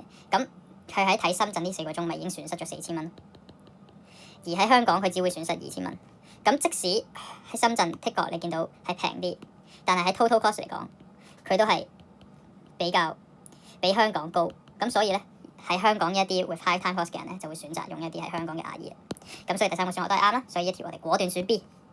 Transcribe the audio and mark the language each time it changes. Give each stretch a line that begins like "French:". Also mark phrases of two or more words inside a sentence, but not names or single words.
Cantonese: 咁佢喺睇深圳呢4個鐘，咪已經損失咗4000蚊。而喺香港佢只會損失2000蚊。咁即使喺深圳 的確你見到係平啲，但係喺
English: total cost
Cantonese: 嚟講，佢都係比香港高。咁所以咧，喺香港一啲
English: with high time cost
Cantonese: 嘅人咧，就會選擇用一啲喺香港嘅牙醫。咁所以第3個選項都係啱啦。所以一條我哋果斷選 B。